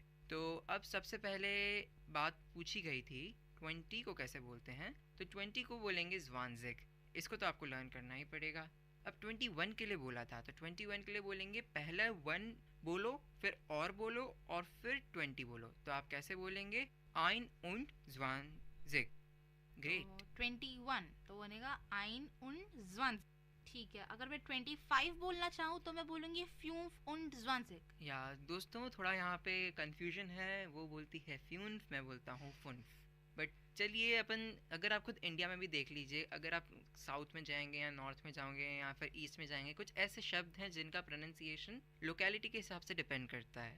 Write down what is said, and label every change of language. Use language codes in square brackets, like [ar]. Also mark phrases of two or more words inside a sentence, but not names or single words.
[hi] तो अब सबसे पहले बात पूछी गई थी 20 को कैसे बोलते हैं, तो 20 को बोलेंगे ज़्वानज़िग। इसको तो आपको लर्न करना ही पड़ेगा। अब 21 के लिए बोला था, तो 21 के लिए बोलेंगे पहला 1 बोलो, फिर और बोलो और फिर 20 बोलो। तो आप कैसे बोलेंगे? [de] ein und 20। [en] ग्रेट। [hi] 21 तो बनेगा [de] ein und 20। [hi] ठीक है, अगर मैं 25 बोलना चाहूँ तो मैं बोलूँगी [de] 5 und 20। [hi] या दोस्तों थोड़ा यहाँ पे कंफ्यूजन है, वो बोलती है फ्यून्फ, मैं बोलता हूँ फुन्फ। बट चलिए अपन, अगर आप खुद इंडिया में भी देख लीजिए, अगर आप साउथ में जाएंगे या नॉर्थ में जाओगे या फिर ईस्ट में जाएंगे, कुछ ऐसे शब्द हैं जिनका प्रोनाउंसिएशन लोकेलिटी के हिसाब से डिपेंड करता है।